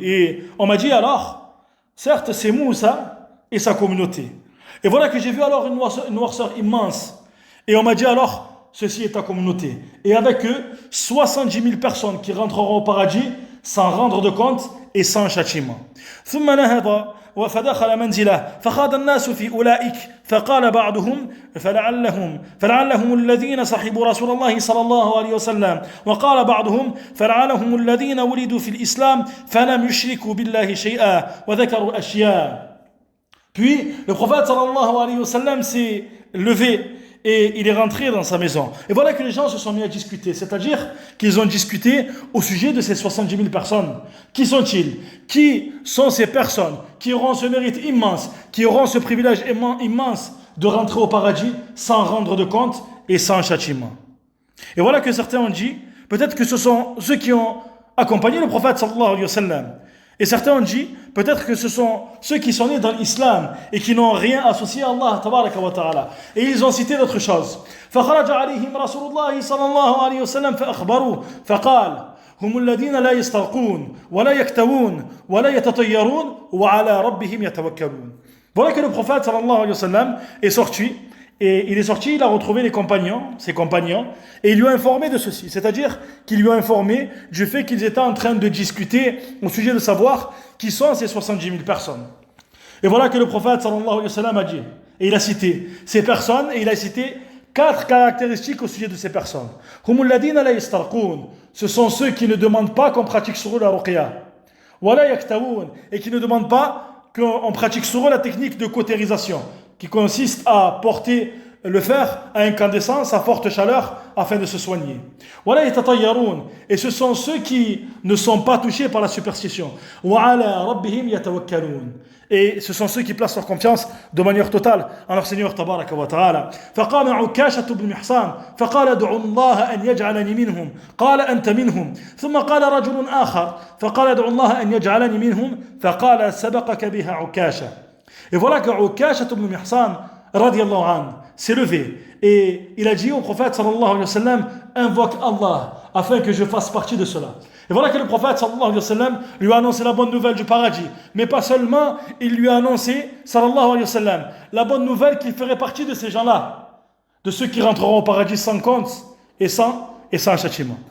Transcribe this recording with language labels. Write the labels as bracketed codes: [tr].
[fr] Et on m'a dit alors, certes c'est Moussa et sa communauté. Et voilà que j'ai vu alors une noirceur immense. Et on m'a dit alors, ceci est ta communauté. Et avec eux, 70 000 personnes qui rentreront au paradis sans rendre de compte et sans châtiment. [ar] ثم نهض فدخل منزله فخاض الناس في أولئك فقال بعضهم فلعلهم الذين صحبوا رسول الله صلى الله عليه وسلم وقال بعضهم فلعلهم الذين ولدوا في الإسلام فلم يشركوا بالله شيئا وذكروا أشياء. [fr] Puis le prophète sallallahu alayhi wa sallam s'est levé et il est rentré dans sa maison. Et voilà que les gens se sont mis à discuter, c'est-à-dire qu'ils ont discuté au sujet de ces 70 000 personnes. Qui sont-ils? Qui sont ces personnes qui auront ce mérite immense, qui auront ce privilège immense de rentrer au paradis sans rendre de compte et sans châtiment? Et voilà que certains ont dit, peut-être que ce sont ceux qui ont accompagné le prophète sallallahu alayhi wa sallam. Et certains ont dit, peut-être que ce sont ceux qui sont nés dans l'islam et qui n'ont rien associé à Allah tabaraka wa ta'ala. Et ils ont cité d'autres choses. [ar] فخرج عليهم رسول الله صلى الله عليه وسلم فأخبروه فقال هم الذين لا يسترقون ولا يكتوون ولا يتطيرون وعلى ربهم يتوكلون. [fr] Voilà que le prophète sallallahu alayhi wa sallam est sorti. Et il est sorti, il a retrouvé ses compagnons, et il lui a informé de ceci. C'est-à-dire qu'il lui a informé du fait qu'ils étaient en train de discuter au sujet de savoir qui sont ces 70 000 personnes. Et voilà que le prophète sallallahu alayhi wa sallam a dit, et il a cité ces personnes, et il a cité 4 caractéristiques au sujet de ces personnes. [ar] Humul ladina la yastarqoun, [fr] ce sont ceux qui ne demandent pas qu'on pratique sur eux la ruqya. [ar] Wala yaktawoun, [fr] et qui ne demandent pas qu'on pratique sur eux la technique de cautérisation, qui consiste à porter le fer à incandescence à forte chaleur afin de se soigner. [ar] Wala yatatayyarun, [fr] et ce sont ceux qui ne sont pas touchés par la superstition. [ar] Wa ala rabbihim yatawakkalun, [fr] et ce sont ceux qui placent leur confiance de manière totale en leur Seigneur tabaraka wa ta'ala. [ar] فقام عكاشة بن محصان فقال ادعوا الله أن يجعلني منهم قال أنت منهم ثم قال رجل آخر فقال ادعوا الله أن يجعلني منهم فقال سبقك بها عكاشة. [fr] Et voilà que Ukasha ibn Mihsan radiyallahu anhu s'est levé et il a dit au prophète sallallahu alayhi wa sallam, invoque Allah afin que je fasse partie de cela. Et voilà que le prophète sallallahu alayhi wa sallam lui a annoncé la bonne nouvelle du paradis, mais pas seulement, il lui a annoncé sallallahu alayhi wa sallam la bonne nouvelle qu'il ferait partie de ces gens-là, de ceux qui rentreront au paradis sans compte et sans châtiment.